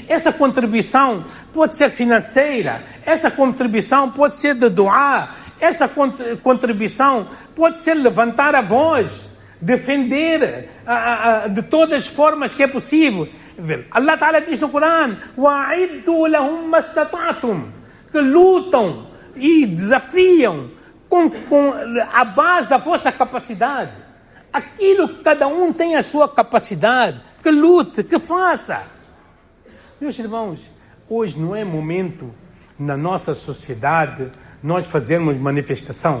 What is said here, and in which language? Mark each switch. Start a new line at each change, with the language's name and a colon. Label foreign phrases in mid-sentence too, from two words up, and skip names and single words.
Portuguese: Essa contribuição pode ser financeira, essa contribuição pode ser de doar, essa contribuição pode ser levantar a voz, defender de todas as formas que é possível. Allah Ta'ala diz no Corão:
Arabic: وَأَعِدُّوا لَهُمْ مَا اسْتَطَعْتُمْ,
Portuguese: que lutam e desafiam com a base da vossa capacidade. Aquilo que cada um tem a sua capacidade, que lute, que faça. Meus irmãos, hoje não é momento na nossa sociedade nós fazermos manifestação.